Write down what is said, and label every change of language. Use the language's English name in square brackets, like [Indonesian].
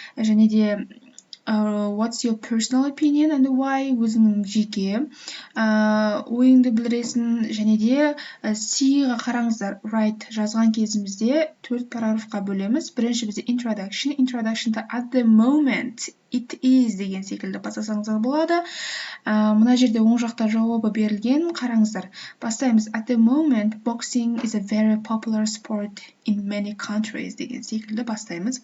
[Kazakh] Және де [English] what's your personal opinion and why? [Kazakh] Өзіңнің жеке ойыңды білдіресің. Және де C-ға қараңыздар. Write жазған кезімізде 4 параграфқа бөлеміз. Бірінші бізде introduction. Introduction'да [English] at the moment it is [Kazakh] деген секілді бастасаңыздар болады. Мына жерде оң жақта жауабы берілген. Қараңыздар. Бастаймыз. [English] At the moment, boxing is a very popular sport in many countries [Kazakh] деген секілді бастаймыз.